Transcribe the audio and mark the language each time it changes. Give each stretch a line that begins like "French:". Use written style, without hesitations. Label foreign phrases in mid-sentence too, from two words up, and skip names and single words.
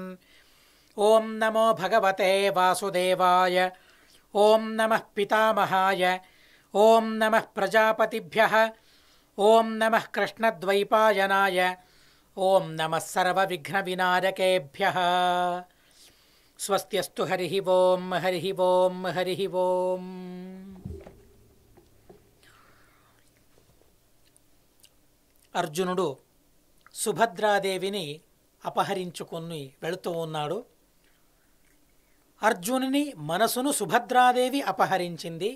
Sanskrit: ॐ नमो भगवते वासुदेवाय ॐ नमः पितामहाय ॐ नमः प्रजापतिभ्यः ॐ नमः कृष्णद्वैपायनाय ॐ नमः सर्वविघ्नविनायकेभ्यः। स्वस्त्यस्तु हरिः ॐ हरिः ॐ हरिः ॐ।
Telugu: అర్జునుడు సుభద్రాదేవిని అపహరించుకుని వెళుతూ ఉన్నాడు. అర్జునుని మనసును సుభద్రాదేవి అపహరించింది.